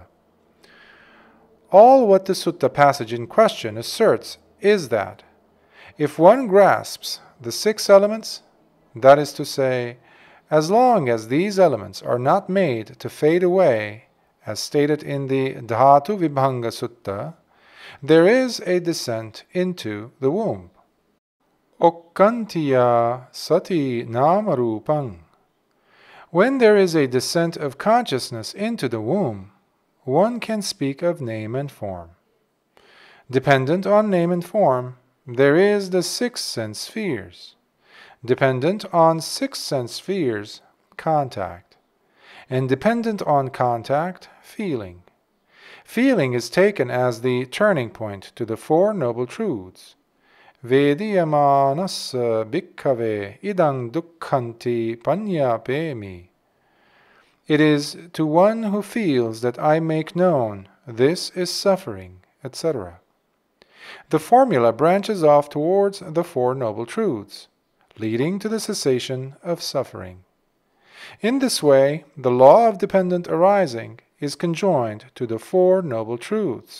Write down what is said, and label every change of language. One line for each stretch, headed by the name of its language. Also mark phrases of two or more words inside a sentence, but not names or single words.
English: All what the sutta passage in question asserts is that if one grasps the 6 elements, that is to say, as long as these elements are not made to fade away, as stated in the Dhatu Vibhanga Sutta, there is a descent into the womb.
Pali: Okkantiya sati namarupang.
English: When there is a descent of consciousness into the womb, one can speak of name and form. Dependent on name and form, there is the 6 sense spheres. Dependent on 6 sense spheres, contact. And dependent on contact, feeling. Feeling is taken as the turning point to the 4 Noble Truths.
Pali: Vediyamanassa bhikkhave idang dukkhanti panyapemi.
English: It is to one who feels that I make known, this is suffering, etc. The formula branches off towards the 4 Noble Truths, leading to the cessation of suffering. In this way, the law of dependent arising is conjoined to the 4 Noble Truths.